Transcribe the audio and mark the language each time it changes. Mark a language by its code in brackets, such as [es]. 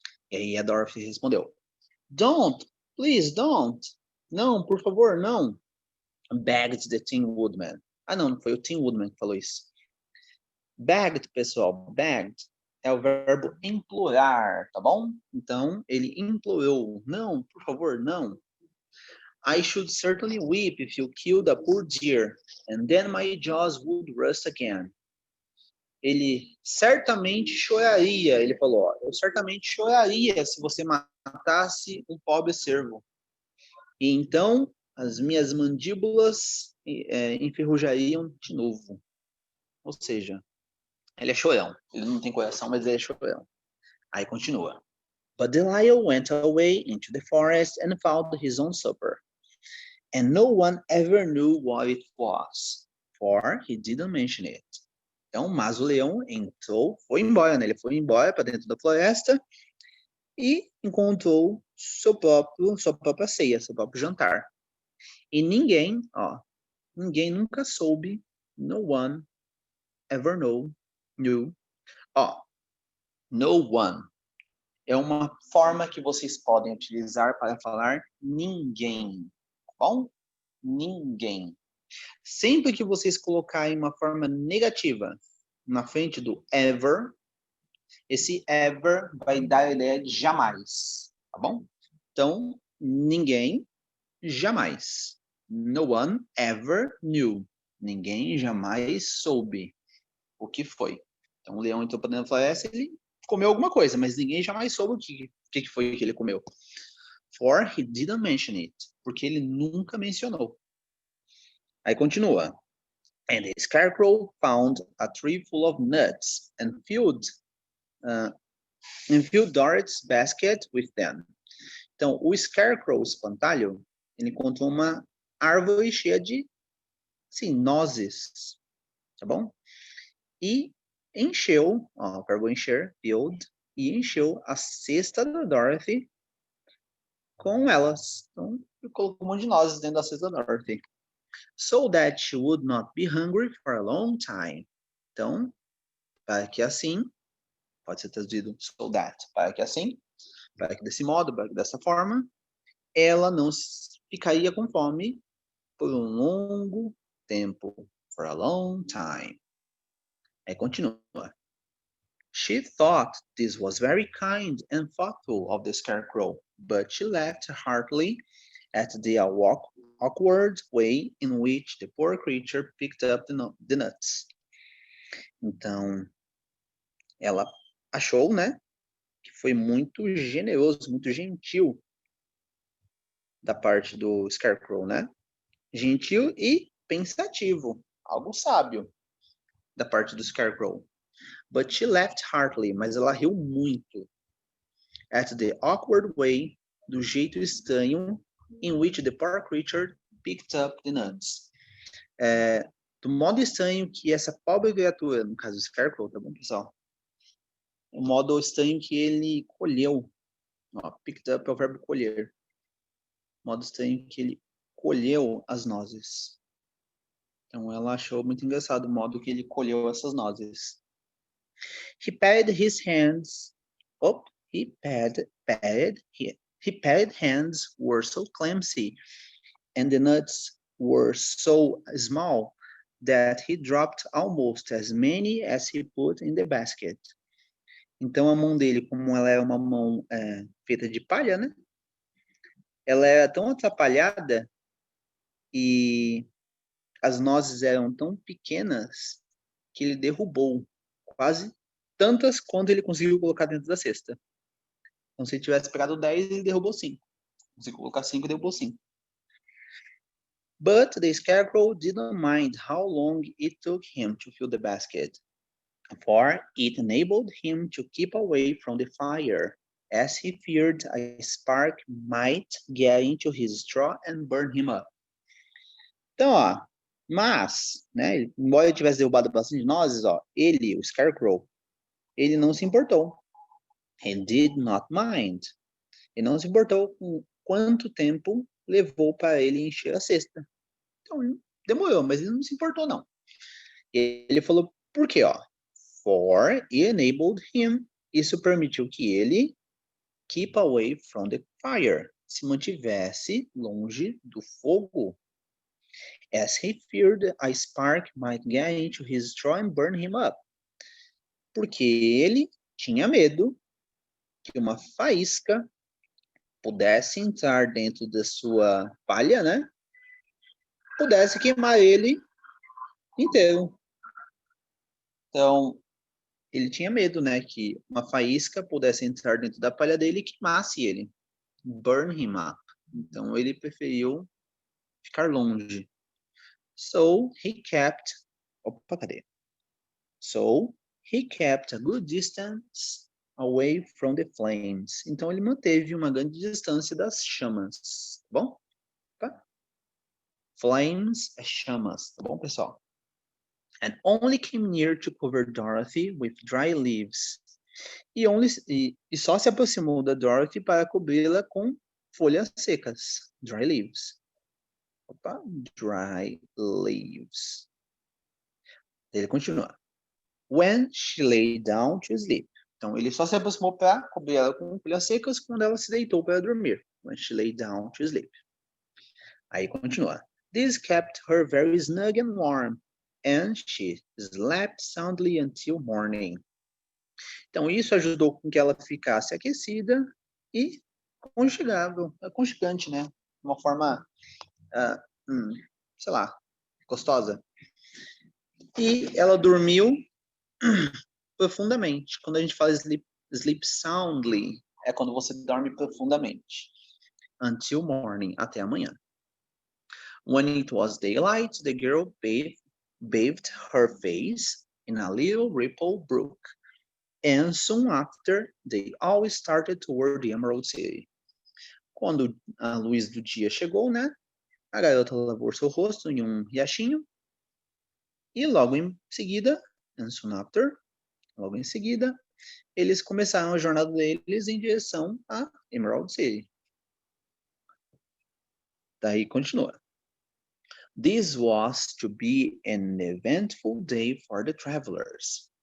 [pt] E aí a Dorothy respondeu, [en] Don't, please don't. [pt] Não, por favor, não. [en] Begged the Tin Woodman. [pt] Ah, não foi o Tin Woodman que falou isso. Begged, pessoal, begged é o verbo implorar, tá bom? Então, ele implorou. Não, por favor, não. [en] I should certainly weep if you killed a poor deer, and then my jaws would rust again. [pt] Ele certamente choraria, ele falou, ó, eu certamente choraria se você matasse um pobre cervo. E então as minhas mandíbulas enferrujariam de novo. Ou seja, ele é chorão. Ele não tem coração, mas ele é chorão. Aí continua. [en] But the lion went away into the forest and found his own supper. And no one ever knew what it was, for he didn't mention it. [pt] Então, mas o leão entrou, foi embora, né? Ele foi embora para dentro da floresta e encontrou sua própria ceia, seu próprio jantar. E ninguém nunca soube, [en] no one ever knew. [pt] No one é uma forma que vocês podem utilizar para falar ninguém, tá bom? Ninguém. Sempre que vocês colocarem uma forma negativa na frente do ever, esse ever vai dar a ideia de jamais, tá bom? Então, ninguém, jamais. [en] No one ever knew. [pt] Ninguém jamais soube o que foi. Então, o leão entrou para dentro da floresta e ele comeu alguma coisa, mas ninguém jamais soube o que foi que ele comeu. [en] For he didn't mention it. [pt] Porque ele nunca mencionou. Aí continua. [en] And the scarecrow found a tree full of nuts and filled and filled Dorothy's basket with them. [pt] Então, o Scarecrow, o espantalho, ele encontrou uma árvore cheia de, assim, nozes, tá bom? E encheu, ó, o verbo encher, filled, e encheu a cesta da Dorothy com elas. Então, ele colocou um monte de nozes dentro da cesta da Dorothy. [en] So that she would not be hungry for a long time. [pt] Então, para que assim, pode ser traduzido so that, para que assim, para que desse modo, para que dessa forma, ela não ficaria com fome por um longo tempo, [en] for a long time. [pt] Aí continua. [en] She thought this was very kind and thoughtful of the Scarecrow, but she laughed heartily at the awkward way in which the poor creature picked up the nuts. [pt] Então, ela achou, né, que foi muito generoso, muito gentil da parte do Scarecrow, né? Gentil e pensativo, algo sábio da parte do Scarecrow. [en] But she laughed heartily, [pt] mas ela riu muito. [en] At the awkward way, [pt] do jeito estranho, [en] in which the poor creature picked up the nuts. [pt] Do modo estranho que essa pobre criatura, no caso do Scarecrow, tá bom, pessoal? O modo estranho que ele colheu. Ó, picked up é o verbo colher. O modo estranho que ele colheu as nozes. Então ela achou muito engraçado o modo que ele colheu essas nozes. [en] He patted his hands. Oh, he patted hands were so clumsy, and the nuts were so small that he dropped almost as many as he put in the basket. [pt] Então a mão dele, como ela era uma mão feita de palha, né? Ela era tão atrapalhada e as nozes eram tão pequenas que ele derrubou quase tantas quanto ele conseguiu colocar dentro da cesta. Então, se ele tivesse pegado 10, ele derrubou 5. Conseguiu colocar 5, derrubou 5. [en] But the Scarecrow didn't mind how long it took him to fill the basket, for it enabled him to keep away from the fire, as he feared a spark might get into his straw and burn him up. [pt] Então, ó, mas, né, embora ele tivesse derrubado bastante nozes, ó, ele, o Scarecrow, ele não se importou. [en] He did not mind. [pt] Ele não se importou com quanto tempo levou para ele encher a cesta. Então, demorou, mas ele não se importou, não. Ele falou, por quê, ó? [en] For it enabled him. [pt] Isso permitiu que ele [en] keep away from the fire. [pt] Se mantivesse longe do fogo. [en] As he feared a spark might get into his straw and burn him up. [pt] Porque ele tinha medo que uma faísca pudesse entrar dentro da sua palha, né? Pudesse queimar ele inteiro. Então, ele tinha medo, né? Que uma faísca pudesse entrar dentro da palha dele e queimasse ele. [en] Burn him up. [pt] Então, ele preferiu ficar longe. [en] So, he kept... [pt] Opa, cadê? [en] So, he kept a good distance away from the flames. [pt] Então, ele manteve uma grande distância das chamas. Tá bom? Tá? Flames é chamas. Tá bom, pessoal? [en] And only came near to cover Dorothy with dry leaves. [pt] E só se aproximou da Dorothy para cobri-la com folhas secas. [en] Dry leaves. Opa, dry leaves. [pt] Ele continua. [en] When she lay down to sleep. [pt] Então, ele só se aproximou para cobrir ela com folhas secas quando ela se deitou para dormir. [en] When she lay down to sleep. [pt] Aí continua. [en] This kept her very snug and warm, and she slept soundly until morning. [pt] Então, isso ajudou com que ela ficasse aquecida e aconchegante, né? Uma forma, sei lá, gostosa. E ela dormiu profundamente. Quando a gente fala sleep soundly, é quando você dorme profundamente. [en] Until morning, [pt] até amanhã. [en] When it was daylight, the girl bathed her face in a little ripple brook And soon after, they all started toward the Emerald City. [pt] Quando a luz do dia chegou, né? A garota lavou seu rosto em um riachinho. E logo em seguida, [en] and soon after, [pt] logo em seguida, eles começaram a jornada deles em direção a Emerald City. Daí continua. [en] This was to be an eventful day for the travelers.